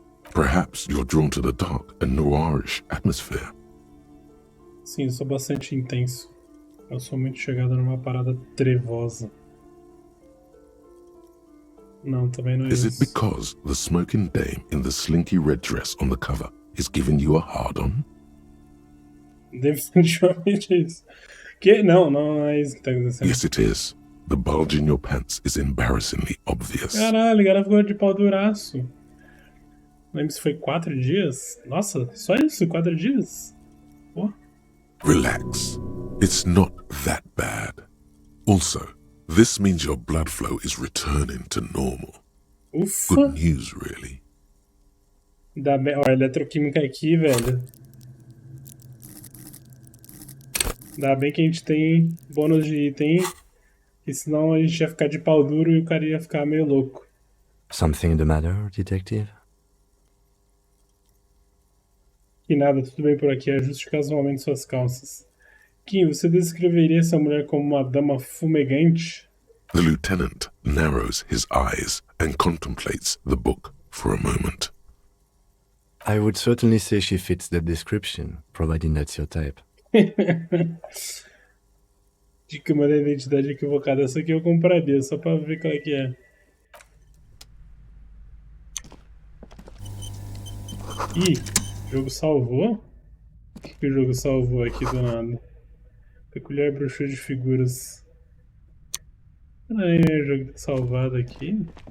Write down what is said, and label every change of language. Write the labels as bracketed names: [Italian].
[English] Perhaps you're drawn to the dark and noirish atmosphere. [Portuguese] Sim, eu sou bastante intenso. Eu sou muito chegado numa parada trevosa. Não, também não é [English] Is [Portuguese] isso. [English] it because the smoking dame in the slinky red dress on the cover is giving you a hard-on? [Portuguese] Definitivamente é isso. Que? Não é isso que tá acontecendo. [English] Yes, it is. The bulge in your pants is embarrassingly obvious. [Portuguese] Caralho, o cara ficou de pau duraço. Não lembro se foi 4 dias. Nossa, só isso? 4 dias? Pô. [English] Relax. It's not that bad. Also, this means your blood flow is returning to normal. [Portuguese] Ufa. [English] Good news, really. [Portuguese] Dá bem. Ó, a eletroquímica aqui, velho. Dá bem que a gente tem bônus de item. E senão a gente ia ficar de pau duro e o cara ia ficar meio louco. [English] Something the matter, detective? [Portuguese] E nada, tudo bem por aqui. Ajuste casualmente suas calças. Kim, você descreveria essa mulher como uma dama fumegante? [English] The lieutenant narrows his eyes and contemplates the book for a moment. I would certainly say she fits that description, providing that's your type. [Portuguese] Dica da identidade equivocada. Essa aqui eu compraria, só pra ver qual é que é. Ih, o jogo salvou? O que o jogo salvou aqui do nada? Peculiar brochura de figuras. Ai, o jogo tá salvado aqui.